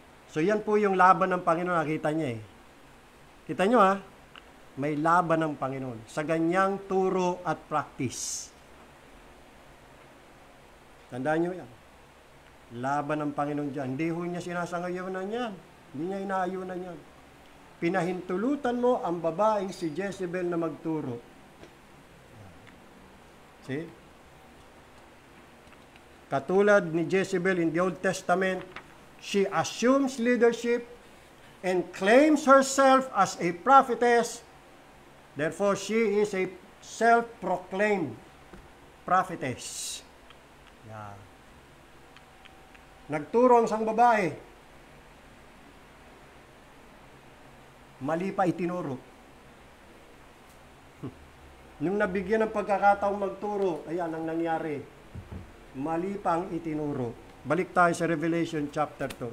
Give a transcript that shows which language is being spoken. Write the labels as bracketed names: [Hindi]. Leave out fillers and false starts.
[Filipino] So yan po yung laban ng Panginoon, nakita niya eh. Kita nyo ha, may laban ng Panginoon sa ganyang turo at practice. Tandaan nyo yan. Laban ng Panginoon dyan. Hindi ho niya sinasangayunan yan. Hindi niya inaayunan yan. Pinahintulutan mo ang babaeng si Jezebel na magturo. [English] See? [Filipino] Katulad ni [English] Jezebel in the Old Testament, she assumes leadership and claims herself as a prophetess. Therefore, she is a self-proclaimed prophetess. Yeah. [Filipino] Nagturo ang isang babae. Mali pa itinuro. Nung nabigyan ng pagkakataong magturo, ayan ang nangyari. Mali pang itinuro. Balik tayo sa Revelation chapter 2.